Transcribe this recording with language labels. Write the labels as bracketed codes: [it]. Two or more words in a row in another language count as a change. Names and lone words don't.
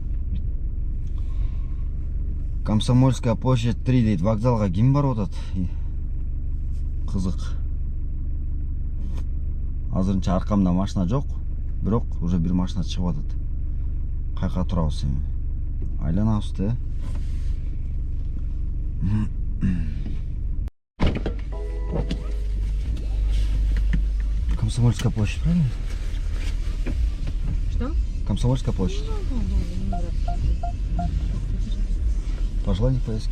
[ky] Комсомольская площадь 3 дейт, вокзалга ким барып атат? Кызык. Азырынча аркамда машина жок, бирок уже бир машина чыгып атат. Кайка турабыз эми? Айланабыз да. [ru] Комсомольская площадь, правильно? Что? Комсомольская площадь. Пожелание поездки.